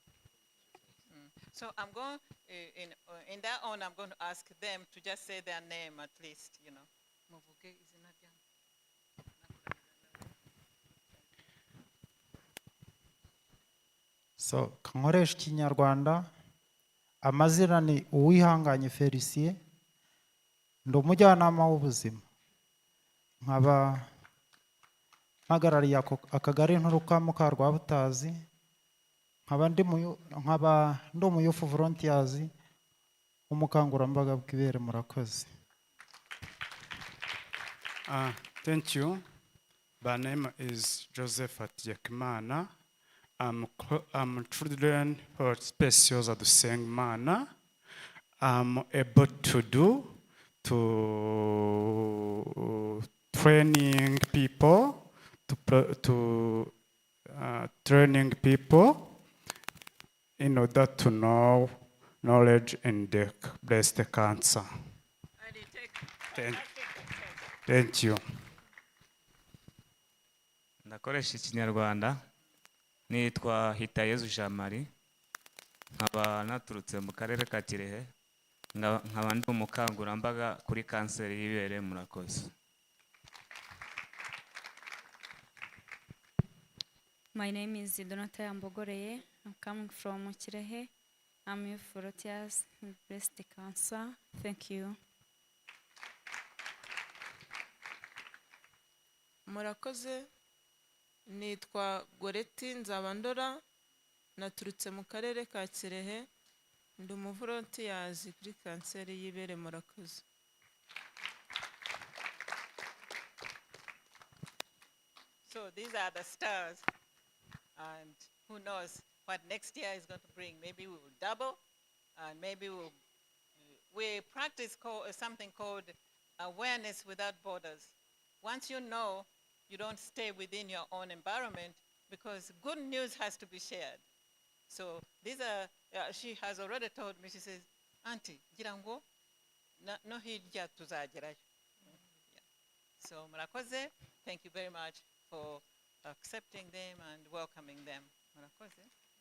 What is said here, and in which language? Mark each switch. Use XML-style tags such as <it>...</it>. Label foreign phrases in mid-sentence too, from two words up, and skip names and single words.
<en>So I'm going in that on I'm going to ask them to just say their name at least, you know.</en> <rw>Muvuge izina ryanyu. So kankoresha ikinyarwanda amazina ni Uwihanganye Felicien ndi umujyanama w'ubuzima nkaba mpagarariye akagari nturuka mu ka Rwabutazi nkaba ndi umuyufu volunteers umukangurambaga bw'ibere murakoze.</rw> <en>Thank you. My name is Joseph Atiekimana. I'm children for Speciosa to sing mana. I'm able to do training people training people in order to know knowledge in the breast cancer. Thank you.</en> <rw>Ndakoresha ikinyarwanda nitwa Hitayezu Jean Marie nkaba naturutse mu karere ka Kirehe nkaba ndi umukangurambaga kuri kanseri y'ibere murakoze.</rw> <en>My name is Donata Yambogoreye. I'm coming from Kirehe. I'm youth volunteers with breast cancer. Thank you.</en> <rw>Murakoze. Nitwa Goreti Nzabandora, naturutse mu karere ka Kirehe, ndi umuvolunteers kuri kanseri y'ibere murakoze.</rw> <en>So these are the stars, and who knows what next year is going to bring. Maybe we will double, and maybe we practice something called awareness without borders. Once you know, you don't stay within your own environment because good news has to be shared. So these are, she has already told me, she says, Auntie,</en> <rw>girango, no hirya tuzagerayo. So murakoze,</rw> <en>thank you very much for accepting them and welcoming them.</en> <rw>Murakoze.</rw>